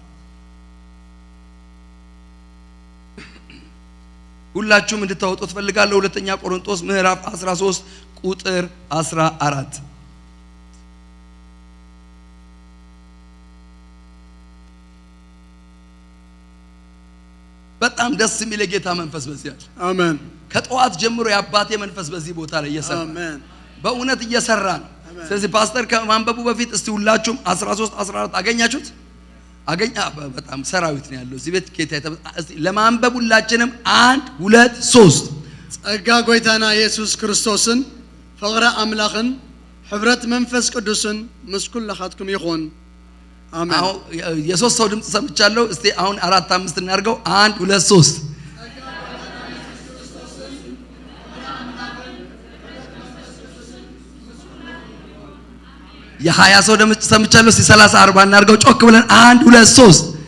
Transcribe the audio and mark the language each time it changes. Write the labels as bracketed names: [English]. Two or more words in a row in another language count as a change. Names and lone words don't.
[Amharic] ሁላችሁም እንድታወጡ ፈልጋለሁ። ሁለተኛ ቆሮንቶስ ምዕራፍ 13 ቁጥር 14 በጣም ደስ የሚል የጌታ መንፈስ በዚህ አለ። አሜን። ከጠዋት ጀምሮ የአባቴ መንፈስ በዚህ ቦታ ላይ እየሰራ አሜን፣ በእውነት እየሰራ ነው። ስለዚህ ፓስተር ከማንበቡ በፊት እስቲ ሁላችሁም 13:14 አገኛችሁት? በጣም ሰራዊት ነው ያለው እዚህ ቤት። ጌታ እስቲ ለማንበብ ሁላችንም 1 2 3 [Tigrinya] ጸጋ ጎይታና ኢየሱስ ክርስቶስን ፍቅረ አምላኽን ሕብረት መንፈስ ቅዱስን ምስኩል ለኻትኩም ይኹን አሜን [Amharic] አሁን የሶስት ሰው ድምጽ ሰምቻለሁ እስቲ አሁን 4 5 እናርገው 1 2 3 የ20 ሰው ድምጽ ሰምቻለሁ እስቲ 30 40 እናርገው ጮክ ብለን 1 2 3